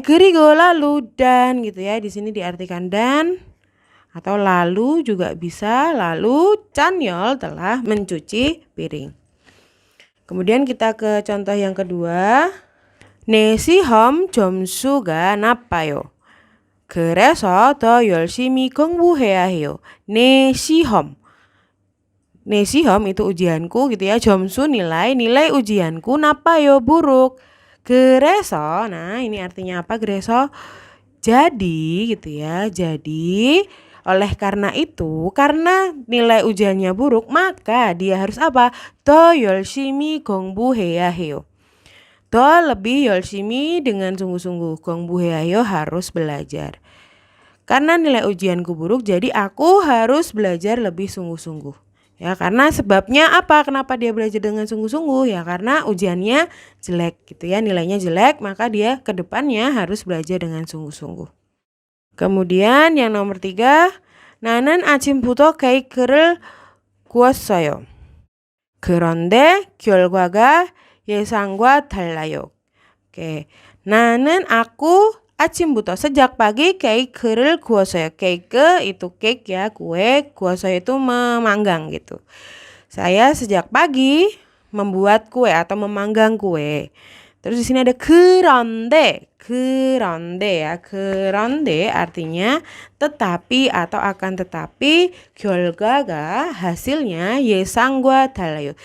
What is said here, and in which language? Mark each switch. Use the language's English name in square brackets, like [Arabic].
[Indonesian] 그리고 lalu dan gitu ya. Di sini diartikan dan atau lalu juga bisa. Lalu 찬열 telah mencuci piring. Kemudian kita ke contoh yang kedua. [Korean] 내 시험 점수가 나빠요. 그래서 더 열심히 공부해야 해요. 내 시험. 내 시험 [Indonesian] itu ujianku gitu ya. 점수 nilai ujianku, [Korean] 나빠요 [Indonesian] buruk. 그래서, nah ini artinya apa 그래서? Jadi gitu ya. Jadi oleh karena itu, karena nilai ujiannya buruk, maka dia harus apa? [Korean] 더 열심히 공부해야 해요. [Indonesian] 더 lebih [Korean] 열심히 [Indonesian] dengan sungguh-sungguh. [Korean] 공부해야 해요 [Indonesian] harus belajar. Karena nilai ujianku buruk, jadi aku harus belajar lebih sungguh-sungguh. Ya, karena sebabnya apa? Kenapa dia belajar dengan sungguh-sungguh? Ya, karena ujiannya jelek gitu ya, nilainya jelek, maka dia ke depannya harus belajar dengan sungguh-sungguh. Kemudian yang nomor 3, [Korean] 나는 아침부터 케이크를 구웠어요. 그런데 결과가 예상과 달라요. [Indonesian] Oke. [Korean] 나는 aku 아침부터 [Indonesian] sejak pagi [Korean] 케이크를 구웠어요. [Indonesian] 케이크 itu cake ya, kue, 구워서 itu memanggang gitu. Saya sejak pagi membuat kue atau memanggang kue. Terus di sini ada 그런데 ya. 그런데 artinya tetapi atau akan tetapi [Korean] 결과가 [Indonesian] hasilnya [Korean] 예상과 달라요.